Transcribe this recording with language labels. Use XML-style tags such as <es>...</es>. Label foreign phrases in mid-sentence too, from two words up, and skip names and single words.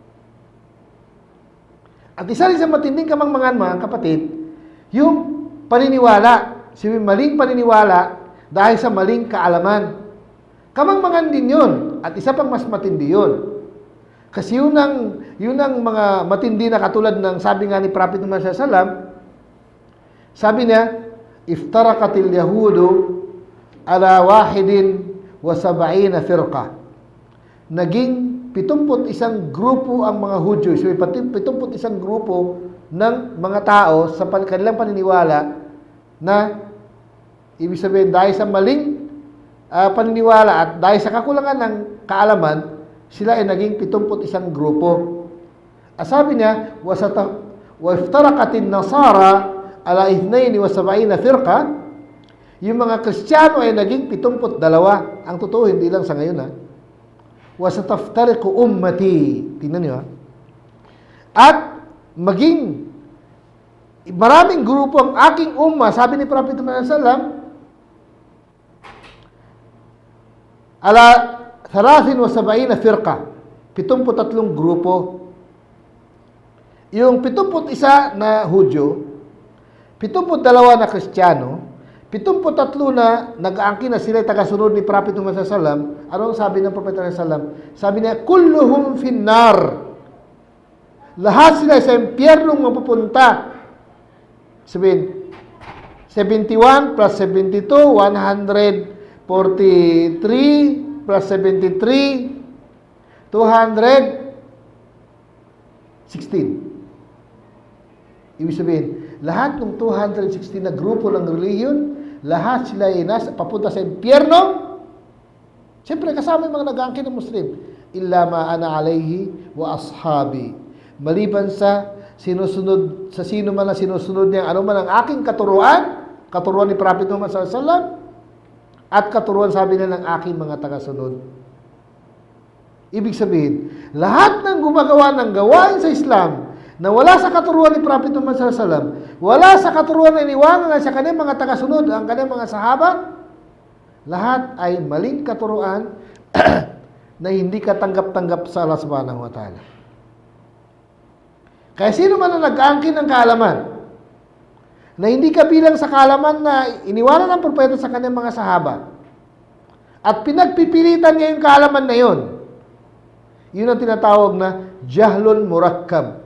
<tl>At isa rin sa matinding kamangmangan, mga kapatid, yung paniniwala. Maling paniniwala dahil sa maling kaalaman. Kamangmangan din yun. At isa pang mas matindi yun. Kasi yun ang mga matindi na katulad ng sabi nga ni Prophet Muhammad</tl> <ar>صلى الله عليه وسلم,</ar> <tl>sabi niya,</tl> <ar>افترقت اليهود على واحد وسبعين فرقة.</ar> <tl>Naging 71 grupo ang mga Hudyo. So, 71 grupo ng mga tao sa kanilang paniniwala na ibig sabihin dahil sa maling paniniwala at dahil sa kakulangan ng kaalaman, sila ay naging 71 grupo. Sabi niya,</tl> <ar>وافترقت النصارى على 72 فرقة.</ar> <tl>Yung mga Kristiyano ay naging 72. Ang totoo, hindi lang sa ngayon</tl> <ar>وستفترق أمتي.</ar> <tl>Tingnan niyo At maging maraming grupo ang aking umma, sabi ni Prophet Muhammad</tl> <ar>صلى الله عليه وسلم, على 73 فرقة,</ar> <tl>73 grupo. Yung 71 na Hudyo, 72 na Kristiyano, 73 na nag-aangkin na sila tagasunod ni Prophet Muhammad</tl> <ar>صلى الله عليه وسلم.</ar> <tl>Ano sabi ng Prophet</tl> <ar>صلى الله عليه وسلم?</ar> <tl>Sabi niya,</tl> <ar>كلهم في النار.</ar> <tl>Lahat sila sa impyernong mapupunta. Sabihin, 71 plus 72, 143 plus 73, 216. Ibig sabihin, lahat ng 216 na grupo ng religion, lahat sila ay papunta sa impyerno. Siyempre, kasama yung mga nag-aangkin ng Muslim.</tl> <ar>إلا ما أنا عليه وأصحابي.</ar> <tl>Maliban sa sinusunod, sa sino man ang sinusunod niya, ano man ang aking katuruan ni Prophet Muhammad</tl> <ar>صلى الله عليه وسلم,</ar> <tl>at katuruan, sabi niya, ng aking mga tagasunod. Ibig sabihin, lahat ng gumagawa ng gawain sa Islam na wala sa katuruan ni Prophet Muhammad</tl> <ar>صلى الله عليه وسلم,</ar> <tl>wala sa katuruan na iniwanan na sa kanyang mga tagasunod, ang kanyang mga sahaba, lahat ay maling katuruan na hindi katanggap-tanggap sa Allah</tl> <ar>سبحانه وتعالى.</ar> <tl>Kaya sino man ang nag-aangkin ng kaalaman na hindi kabilang sa kaalaman na iniwanan ng propeta sa kanyang mga sahaba at pinagpipilitan niya yung kaalaman na yun, yun ang tinatawag na</tl> <ar>جهل مركب.</ar>